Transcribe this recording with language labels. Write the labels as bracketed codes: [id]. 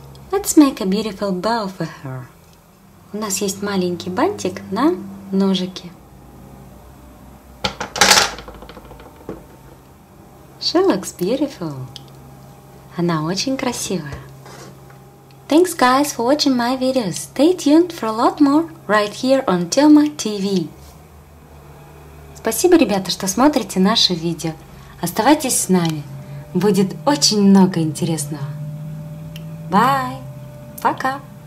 [en] Let's make a beautiful bow for her. [ru] У нас есть маленький бантик на ножике. [en] She looks beautiful. [ru] Она очень красивая. [en] Thanks guys for watching my videos. Stay tuned for a lot more right here on Toma TV. [ru] Спасибо, ребята, что смотрите наши видео. Оставайтесь с нами. Будет очень много интересного. Bye. Пока.